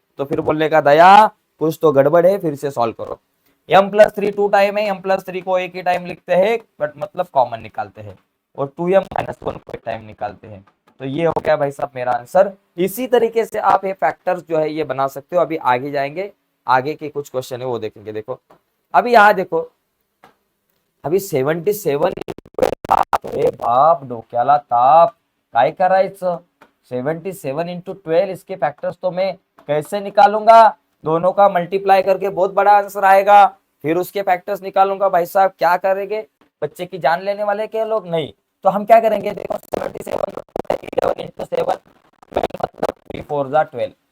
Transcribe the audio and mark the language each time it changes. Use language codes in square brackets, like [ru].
[hi] तो फिर बोलने का दया कुछ तो गड़बड़ है, फिर से सॉल्व करो। m+3 2 टाइम है, m+3 को एक ही टाइम लिखते हैं, बट मतलब कॉमन निकालते हैं, और 2m - 1 को एक टाइम निकालते हैं। तो ये हो गया भाई साहब मेरा आंसर। इसी तरीके से आप ये फैक्टर्स जो है ये बना सकते हो। अभी आगे जाएंगे, आगे के कुछ क्वेश्चन है वो देखेंगे। देखो अभी यहाँ देखो, अभी 77, [mr] अरे बाप डोक्याला ताप, काय करायचं? [hi] 77 × 12, इसके फैक्टर्स तो मैं कैसे निकालूंगा? दोनों का मल्टीप्लाई करके बहुत बड़ा आंसर आएगा, फिर उसके फैक्टर्स निकालूंगा। भाई साहब क्या करेंगे? बच्चे की जान लेने वाले क्या लोग? नहीं। तो हम क्या करेंगे? देखो 77 11 × 7 12, मतलब 3 4 जा 12।